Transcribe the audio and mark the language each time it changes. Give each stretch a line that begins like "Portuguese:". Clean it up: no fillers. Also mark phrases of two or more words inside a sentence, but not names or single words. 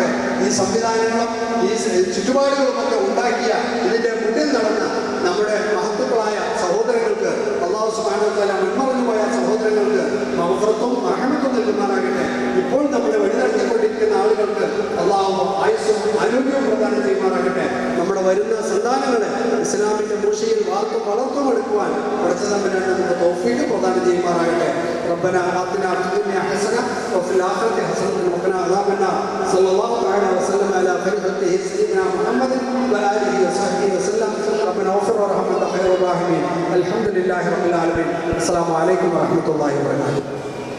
Malayalam: ഈ സംവിധാനങ്ങളും ഈ ചുറ്റുപാടുകളുമൊക്കെ ഉണ്ടാക്കിയ ഇതിന്റെ മുന്നിൽ നടന്ന നമ്മുടെ മഹത്തുക്കളായ സഹോദരങ്ങൾക്ക്
Arabic: الله سبحانه وتعالى
Malayalam: മുൻമറഞ്ഞു പോയ സഹോദരങ്ങൾക്ക് മഗ്ഫിറത്തും റഹ്മത്തും നൽകുമാറാകട്ടെ. ഇപ്പോൾ നമ്മളെ വഴിനടത്തിക്കൊണ്ടിരിക്കുന്ന ആളുകൾക്ക് അല്ലാഹു ആയുസ്സും ആരോഗ്യവും പ്രദാനം ചെയ്യുമാറാകട്ടെ. നമ്മുടെ വരുന്ന സന്താനങ്ങളെ ഇസ്ലാമിന്റെ മൂശയിൽ വളർത്തും എടുക്കുവാൻ പഠിച്ച തമ്പുരാൻ നമുക്ക് തൗഫീഖ് പ്രദാനം ചെയ്യുമാറാകട്ടെ.
Arabic: ربنا آتنا في الدنيا حسنة وفي الآخرة حسنة وقنا عذاب النار. صلى الله تعالى وسلم على خير خلقه سيدنا محمد وآله وصحبه وسلم. ربنا اغفر وارحم وأنت خير الراحمين. الحمد لله رب العالمين. السلام عليكم ورحمة الله وبركاته.